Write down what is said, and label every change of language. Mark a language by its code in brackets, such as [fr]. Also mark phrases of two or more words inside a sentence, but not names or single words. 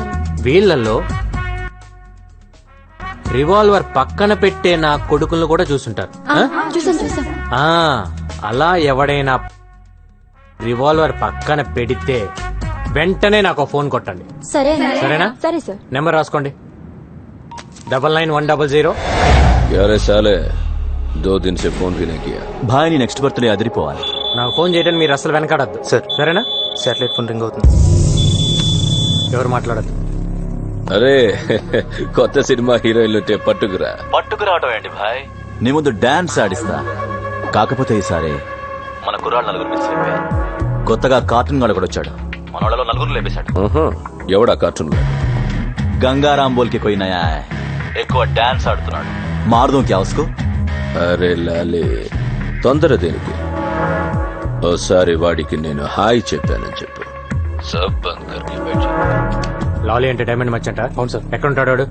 [te] వీళ్ళల్లో రివాల్వర్ పక్కన పెట్టే నా కొడుకులను కూడా చూసుంటారు. చూసాం. ఆ, అలా ఎవడైనా రివాల్వర్ పక్కన పెడితే వెంటనే నాకు ఫోన్ కొట్టండి. సరే సరేనా? సరే సార్. నెంబర్ రాసుకోండి. 99-100. [hi] क्या रे साले 2 दिन से फोन भी नहीं किया. [te] భాయ్ నీ [en] next birthday [te] అదిరిపోవాలి. నాకు ఫోన్ చేయడానికి మీరు అసలు వెనకాడద్దు సార్. సరేనా? [en] satellite phone [te] రింగ్ అవుతుంది. ఎవరు మాట్లాడద్దు. అరే కొత్త సినిమా హీరోయిన్లు పట్టుకురా. పట్టుకురావటం ఏంటి భాయ్, నీ ముందు డాన్స్ ఆడిస్తా. కాకపోతే ఈసారి మన కుర్రాళ్ళు 4 మిస్ అయిపోయారు. కొత్తగా కార్టూన్ గాడు కూడా వచ్చాడు, మన వాళ్ళలో 4 లేపేశాడు. ఎవడా కార్టూన్ లో? [hi] गंगाराम बोलके कोई नया है. [te] ఎక్కువ డాన్స్ ఆడుతున్నాడు. [hi] मारूँ क्या उसको? [te] అరే లాలే తొందర దేనికి? ఓసారి వాడికి నేను హాయ్ చెప్పానని చెప్పు. [hi] सब बंद करके बैठ. [te] లాలీ అంటే [en] diamond merchant. [te] అవును సార్. ఎక్కడ ఉంటాడు వాడు?